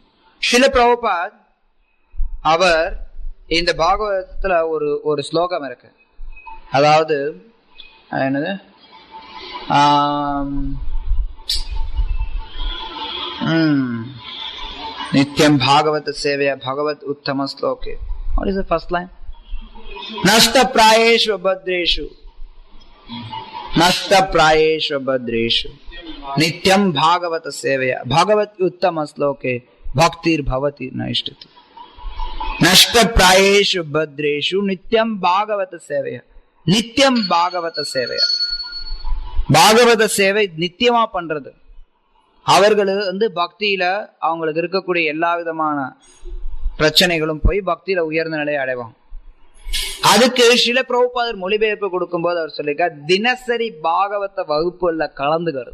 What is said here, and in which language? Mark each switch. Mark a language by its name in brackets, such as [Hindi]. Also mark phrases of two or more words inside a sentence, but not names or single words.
[Tamil] ஸ்ரீல பிரபுபாத் அவர் இந்த பாகவதத்துல ஒரு ஸ்லோகம் இருக்கு. அதாவது என்னது, [Sanskrit] नित्यं भागवत सेवया भगवति उत्तम श्लोके. [English] What is the first line? [Sanskrit] नष्ट प्रायेषु भद्रेषु, नष्ट प्रायेषु भद्रेषु, नित्यं भागवत सेवया भगवति उत्तम श्लोके भक्तिर् भवति नैष्ठिकी. नष्ट प्रायेषु भद्रेषु नित्यं भागवत सेवया, नित्यं भागवत सेवया. [Tamil] பாகவத சேவை நித்தியமா பண்றது. அவர்கள் பக்தியில அவங்களுக்கு இருக்கக்கூடிய எல்லா விதமான பிரச்சனைகளும் போய் பக்தியில உயர்ந்த நிலையை அடைவாங்க. அதுக்கு ஸ்ரீல பிரபுபாதர் மொழிபெயர்ப்பு கொடுக்கும் போது அவர் சொல்லிருக்கார், தினசரி பாகவத வகுப்புல கலந்துக்கிறது.